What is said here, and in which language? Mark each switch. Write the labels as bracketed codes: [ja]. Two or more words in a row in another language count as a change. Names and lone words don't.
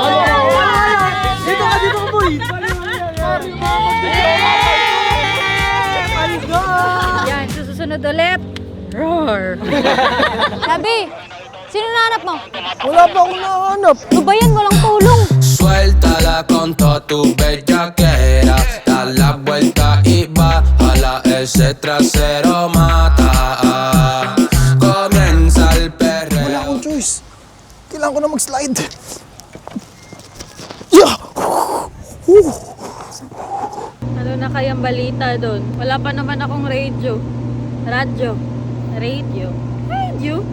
[tl] Dito ka, boy. Yung mga magjajawa. Yan, susunod ulit. Roar! Sabi, sino nahanap mo? Wala pa akong nahanap. Ano ba yan? Walang tulong. [es] Suéltala con toda tu bellaquera. Da la vuelta y bájala. Ese trasero mata. Comienza el perreo. [tl] Wala akong choice. Kailangan ko na mag-slide. Yeah! Ano na kayang balita doon. Wala pa naman akong radio. Radio.